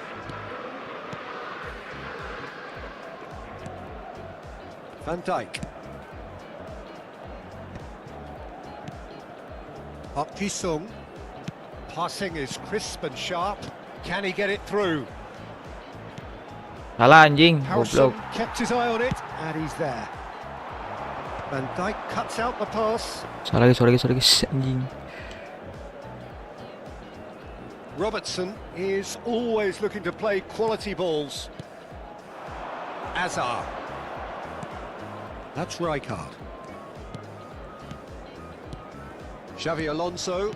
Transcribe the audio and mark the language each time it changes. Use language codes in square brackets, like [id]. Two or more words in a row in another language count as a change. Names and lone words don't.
[en] Van Dijk. Park Ji-sung. Passing is crisp and sharp. Can he get it through? [id] Salah anjing, [en] Harrison [id] goblok. [en] kept his eye on it, and he's there. Van Dijk cuts out the pass. [id] Salah lagi, [en] sorry guys, [id] anjing. [en] Robertson is always looking to play quality balls. Azar. That's Rijkaard. Xavi Alonso.